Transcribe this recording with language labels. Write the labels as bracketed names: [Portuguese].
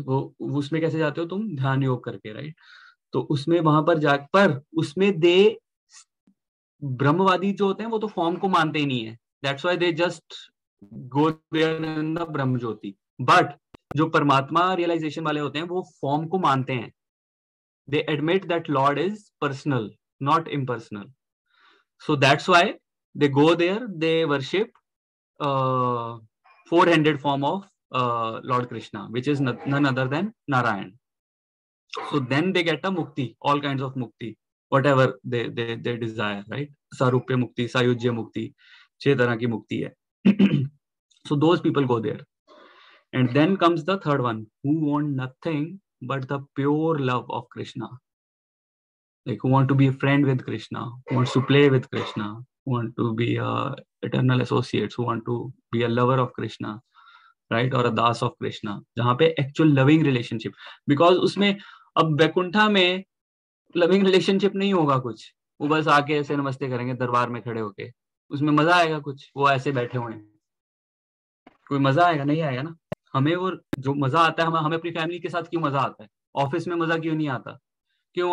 [Hindi] वो उसमें कैसे जाते हो तुम, ध्यान योग करके, राइट। तो उसमें वहां पर जाकर उसमें दे, ब्रह्मवादी जो होते हैं वो तो फॉर्म को मानते ही नहीं है, [English] That's why they just go there in the Brahmajyoti. [Hindi] But जो परमात्मा रियलाइजेशन वाले होते हैं वो फॉर्म को मानते हैं, [English] They admit that Lord is personal, not impersonal. So that's why they go there, they worship 400 form of Lord Krishna, which is none other than Narayan. So then they get a mukti, all kinds of mukti, whatever they desire, right? Sarupya mukti, sayujya mukti, [Hindi] 6 तरह की मुक्ति है [English] so those people go there. And then comes the third one, who want nothing but the pure love of Krishna, like who want to be a friend with Krishna, who wants to play with Krishna, who want to be eternal associates, who want to be a lover of Krishna, right, [Hindi] और दास of Krishna, जहाँ पे actual loving relationship. Because उसमें अब वैकुंठा में loving relationship नहीं होगा कुछ, वो बस आके ऐसे नमस्ते करेंगे दरबार में खड़े होके, उसमें मजा आएगा कुछ? वो ऐसे बैठे हुए हैं, कोई मजा आएगा? नहीं आएगा ना। हमें वो जो मजा आता है, हमें अपनी फैमिली के साथ क्यों मजा आता है, ऑफिस में मजा क्यों नहीं आता? क्यों?